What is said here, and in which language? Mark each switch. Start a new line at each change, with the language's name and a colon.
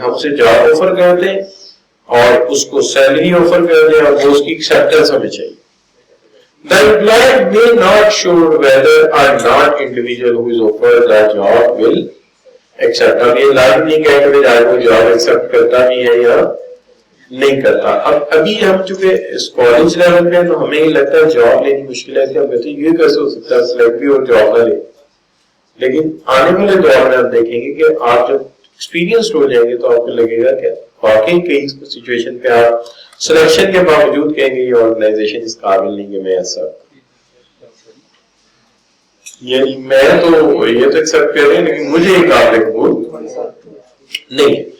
Hindi: हम उसे job offer करते हैं और उसको सैलरी ऑफर करते हैं और वो उसकी एक्सेप्टेंस हमें चाहिए।
English: The employer may not sure whether or not individual who is offered the job will accept.
Hindi: अब ये लाइव नहीं कह कि वो जॉब एक्सेप्ट करता भी है या नहीं करता। अब अभी हम चूंकि इस कॉलेज लेवल पे, तो हमें ही लगता है जॉब लेनी मुश्किल है, हम कहते हैं ये कैसे हो सकता है सिलेक्ट भी और जॉब ना ले। लेकिन आने वाले दौर में आप देखेंगे कि आप जब एक्सपीरियंस्ड हो जाएंगे तो आपको लगेगा कि वाकई कई सिचुएशन पे आप सिलेक्शन के बावजूद कहेंगे ये ऑर्गेनाइजेशन इस काबिल नहीं कि मैं ऐसा, यानी मैं तो ये तो एक्सेप्ट कर रहे हैं लेकिन मुझे ये काबिल कबूल नहीं।